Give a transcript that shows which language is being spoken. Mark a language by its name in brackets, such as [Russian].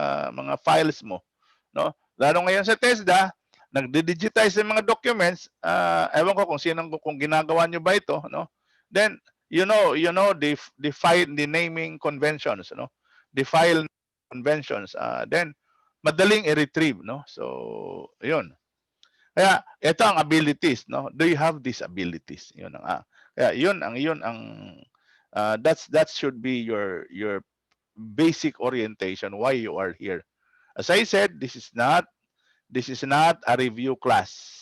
[Filipino] Yung mga files mo, no? Lalo ngayon sa TESDA, nagdi-digitize yung mga documents. Ewan ko kung ginagawa nyo ba ito, no? [English] Then you know the file, the naming conventions, no? The file conventions. Then [Filipino] madaling i-retrieve, [English] no? [Filipino] So yun. Kaya ito ang abilities, no? [English] Do you have these abilities? [Filipino] Yun ang kaya yun ang [English] that should be your basic orientation why you are here. As I said, this is not a review class.